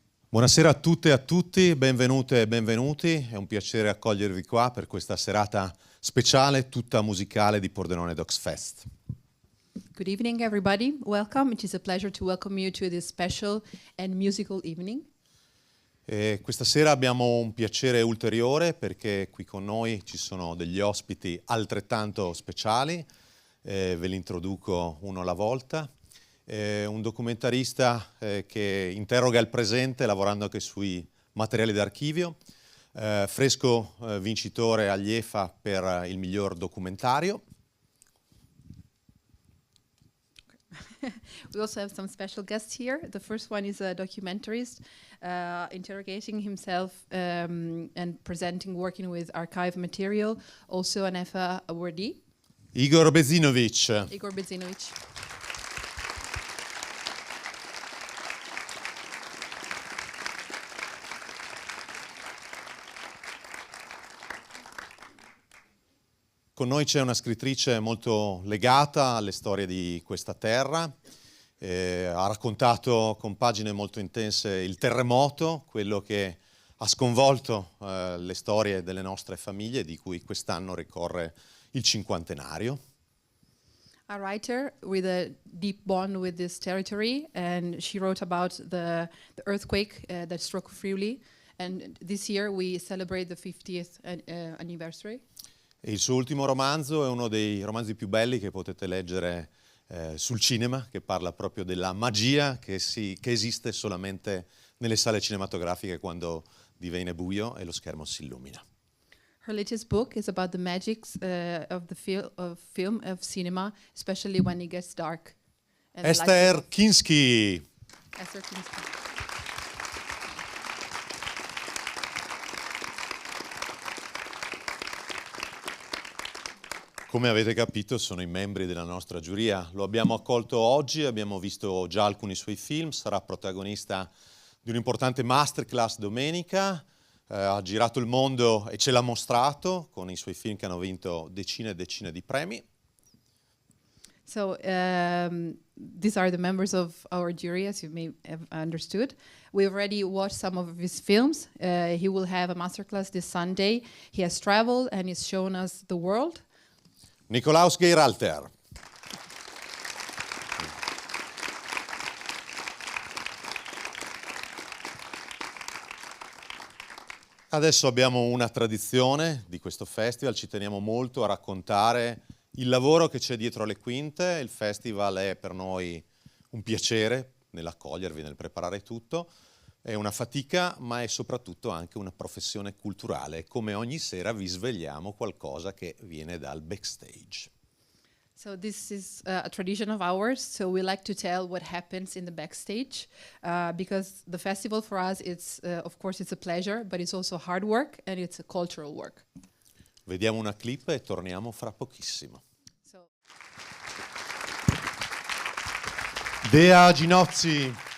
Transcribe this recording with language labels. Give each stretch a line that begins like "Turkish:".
Italian: Buonasera a tutte e a tutti, benvenute e benvenuti. È un piacere accogliervi qua per questa serata speciale, tutta musicale di Pordenone Docs Fest.
English: Good evening, everybody. Welcome. It is a pleasure to welcome you to this special and musical evening.
Italian: E questa sera abbiamo un piacere ulteriore perché qui con noi ci sono degli ospiti altrettanto speciali. Ve li introduco uno alla volta. Un documentarista che interroga il presente lavorando anche sui materiali d'archivio, fresco vincitore agli EFA per il miglior documentario.
English: We also have some special guests here. The first one is a documentarist interrogating himself and presenting, working with archive material, also an EFA awardee. Igor Bezinovic. Igor Bezinovic.
Italian: Con noi c'è una scrittrice molto legata alle storie di questa terra, ha raccontato con pagine molto intense il terremoto, quello che ha sconvolto le storie delle nostre famiglie, di cui quest'anno ricorre il cinquantenario.
English: A writer with a deep bond with this territory, and she wrote about the earthquake that struck Friuli, and this year we celebrate the 50th anniversary.
Italian: E il suo ultimo romanzo è uno dei romanzi più belli che potete leggere sul cinema, che parla proprio della magia che esiste solamente nelle sale cinematografiche quando diviene buio e lo schermo si illumina.
English: Her latest book is about the magics of film, of cinema, especially when it gets dark. Esther Kinski. Esther Kinski.
Italian: Come avete capito sono i membri della nostra giuria, lo abbiamo accolto oggi, abbiamo visto già alcuni suoi film, sarà protagonista di un'importante masterclass domenica, ha girato il mondo e ce l'ha mostrato con i suoi film che hanno vinto decine e decine di premi.
English: So these are the members of our jury, as you may have understood. We've already watched some of his films. He will have a masterclass this Sunday. He has traveled and he's shown us the world. Nikolaus Geiralter.
Italian: Adesso abbiamo una tradizione di questo festival, ci teniamo molto a raccontare il lavoro che c'è dietro le quinte. Il festival è per noi un piacere nell'accogliervi, nel preparare tutto. È una fatica, ma è soprattutto anche una professione culturale. Come ogni sera vi svegliamo qualcosa che viene dal backstage.
English: So this is a tradition of ours. So we like to tell what happens in the backstage because the festival for us, it's of course it's a pleasure, but it's also hard work and it's a cultural work.
Italian: Vediamo una clip e torniamo fra pochissimo.
English: So. Dea Ginozzi.